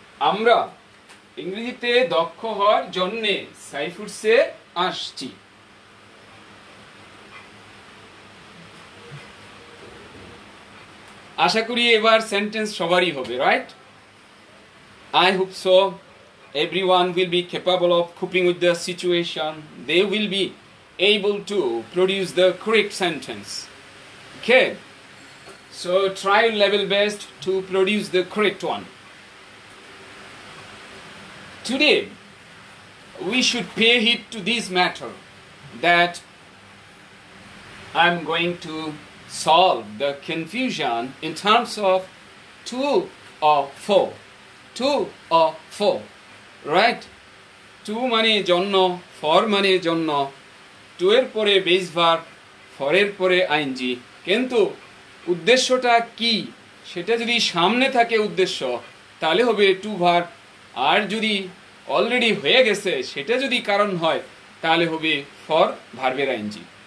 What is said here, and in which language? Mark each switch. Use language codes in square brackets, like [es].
[bn] আমরা ইংরেজিতে দক্ষ হওয়ার জন্য সাইফুডসে আসছি। আশা করি এবার সেন্টেন্স সবারই হবে, right? [en] I hope so. Everyone will be capable of coping with the situation. They will be able to produce the correct sentence. Okay? So try your level best to produce the correct one. Today, we should pay heed to this matter that I'm going to solve the confusion in terms of to or for. To or for, right? [bn] To মানে জন্য, for মানে জন্য, to এর পরে base verb, for এর পরে ING. কিন্তু উদ্দেশ্যটা কি সেটা যদি সামনে থাকে উদ্দেশ্য, তাহলে হবে টু ভার্ব, আর যদি অলরেডি হয়ে গেছে সেটা যদি কারণ হয় তাহলে হবে ফর ভার্বের আইএনজি।